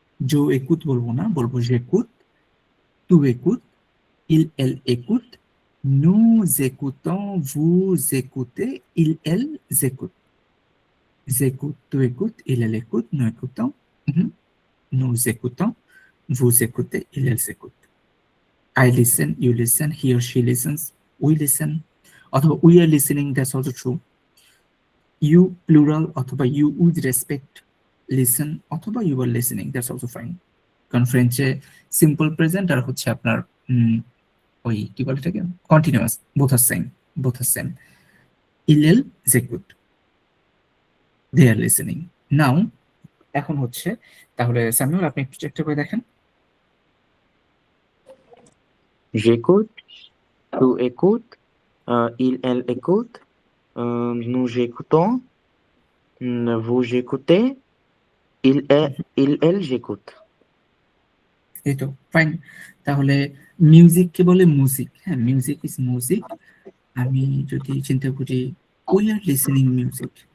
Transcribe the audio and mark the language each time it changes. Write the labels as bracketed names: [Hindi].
[Bangla] জো একুত বলবো না, বলবো জেকুত, তু একুত, [French] il elle écoute, nous écoutons, vous écoutez, il elle écoute. J'écoute, tu écoutes, il elle écoute, nous écoutons, nous écoutons, vous écoutez, il elle écoute. [English] I listen, you listen, he or she listens, we listen, অথবা we are listening, that's also true. You plural অথবা you with respect listen অথবা you are listening, that's also fine. [Bangla] কারণ ফ্রেঞ্চে simple present আর হচ্ছে আপনার ওই কি বলে এটাকে কন্টিনিউয়াস, [English] Both are same, both are same. [Bangla] ইলেল জেকুট, [English] They are listening. [Bangla] নাও এখন হচ্ছে, তাহলে স্যামুয়েল আপনি একটু চেষ্টা করে দেখেন। [French] J'écoute, tu écoutes, il, elle écoute, nous écoutons, vous écoutez, il, elle j'écoute. [Bangla] এই তো ফাইন। তাহলে মিউজিককে বলে মুজিক, হ্যাঁ, [English] Music is music. [Bangla] আমি যদি চিন্তা করি [English] we are listening music,